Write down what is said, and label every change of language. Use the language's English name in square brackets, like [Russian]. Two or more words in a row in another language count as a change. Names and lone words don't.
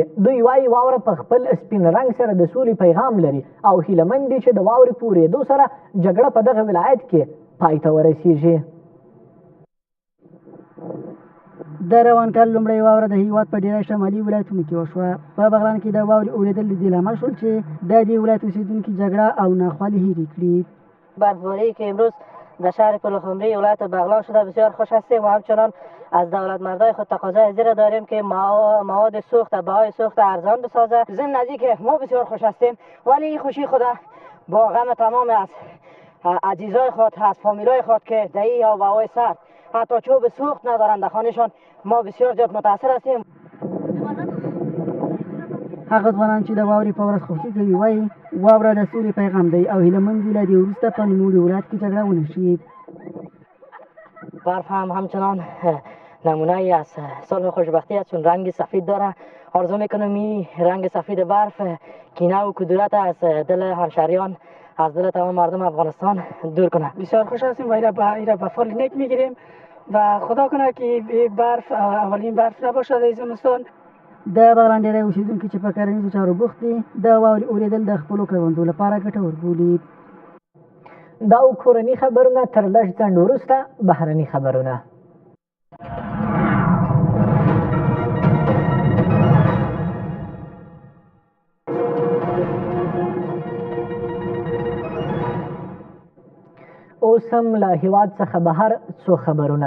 [Pashto] دوی وایي واوره په خپل سپین رنګ سره د سولې پیغام لري او هیلهمند دي چې د واورې په اورېدو سره جګړه په دغه ولایت کې پای ته ورسیږي. د روان کال لومړۍ واوره د هېواد په ډېری شمالي ولایتونو کې وشوه. په بغلان کې د واورې اورېدل د دې لامل شول چې د دې ولایت اوسېدونکي جګړه او ناخوالې هېرې کړي. [Persian] برفباری که امروز در شهر پلخمری ولایت بغلان شده بسیار خوش هستیم و همچنان از دولت مردای خود تقاضای از را داریم که مواد سوخت بهای سوخت ارزان بسازه. ضمن از اینکه ما بسیار خوش هستیم ولی این خوشی خود با غم تمام از عزیزای خود از فامیلای خود که در این آب و هوای سرد حتی چوب سوخت ندارند در خانهشان ما بسیار زیاد متاثر هستیم. [Pashto] هغه ځوانان چې د واورې په ورځ خوښي کوي وایي واوره د سولې پیغام دی او هیلهمند دي له دې وروسته په نوموړي ولایت کې جګړه ونه شي. [Persian] برف هم همچنان نمونه ای از صلح و خوشبختی است چون رنگ سفید داره. آرزو میکنم این رنگ سفید برف کینه و کدورت از دل همشهریان از دل تمام مردم افغانستان دور کنه. بسیار خوش هستیم و ایره به فال نیک میگیریم و خدا کنه که برف اولین برف نباشه در زمستان. [Pashto] د بغلان ډېری اوسېدونکي چې په کرنیزو چارو بوخت دي د واورې اورېدل د خپلو کروندو لپاره ګټور بولي. دا کورني خبرونه تر لږ ځنډ وروسته بهرني خبرونه. اوس هم له هېواد څخه بهر څو خبرونه.